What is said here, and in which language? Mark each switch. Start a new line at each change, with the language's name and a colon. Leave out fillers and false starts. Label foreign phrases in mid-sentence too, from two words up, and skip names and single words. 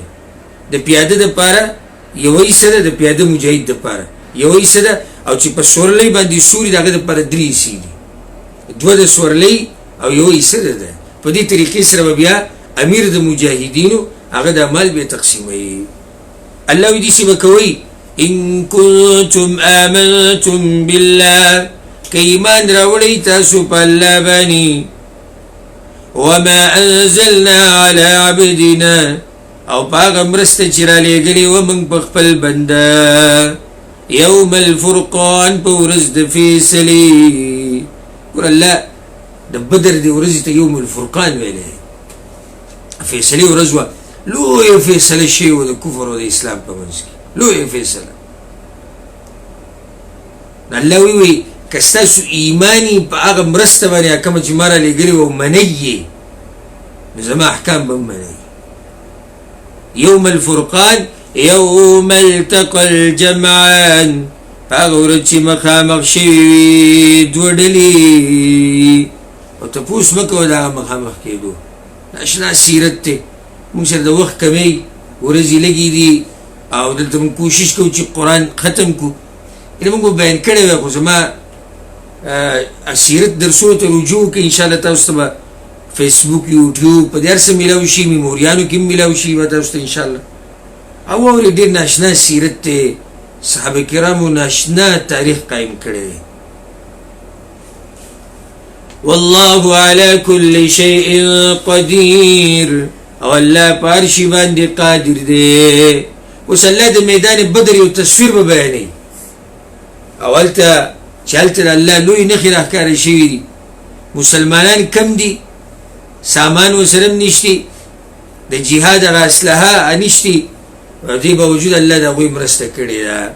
Pashto: د پیاده دپاره یوه حصه ده، د پیاده مجاهد دپاره یوه حصه ده، او چې په سورلۍ باندې سوري د هغه دپاره درې حصې دي، دوه د سورلۍ او یوه حصه ده. په دې طریقې سره به بیا امیر د مجاهدینو هغه د مال بیا تقسیموي. الله وی داسې به کوئ،
Arabic: ان کنتم آمنتم بالله،
Pashto: که ایمان راوړئ تاسو په الله باندې،
Arabic: وما انزلنا على عبدنا،
Pashto: او په هغه مرسته چې رالیږلې وه موږ په خپل بنده،
Arabic: یوم الفرقان
Pashto: په ورځ د فیصلې. ګوره الله د بدر د ورځې ته
Arabic: یوم الفرقان
Pashto: ویلی، فیصلې ورځ وه، لویه فیصله شوې وه د کفر او د اسلام په منځ کې، لویه فیصله. الله وی که ستاسو ایمانی په هغه مرسته باندې کومه چې ما رالیږلې وه منئ یې، نو زما احکام به هم منئ.
Arabic: یوم الفرقان یوم التقى الجمعان،
Pashto: په هغه ورځ چې مخامخ شوي وي دوه ډلې، او تپوس مه کوه د هغه مخامخ کېدو، اشنا سیرت دی. موږ سره د وخت کمی، ورځې لږې دي، او دلته موږ کوشش کوو چې قرآن ختم کړو. یعنې موږ به بیان کړی وی، خو زما سیرت درسونو ته رجوع وکړئ انشاءالله تاسو ته به فیسبوک یوټیوب په دې هر څه میلاو شي، میموریانو کې هم میلاو شي به تاسو ته انشاءالله. او اورې ډېر ناشنا سیرت دی، صحابه کرامو ناشنا تاریخ قایم کړی دی.
Arabic: والله على كل شيء قدير،
Pashto: او الله په هر شي باندې قادر دی. اوس الله د میدان بدر یو تصویر به بیانوي، او هلته چې هلته د الله لوی نښې راښکاره شوي دي. مسلمانان کم دي، سامان ورسره هم نشتي، د جهاد هغه اسلحه نشتي، او دې باوجود الله د هغوی مرسته کړې ده.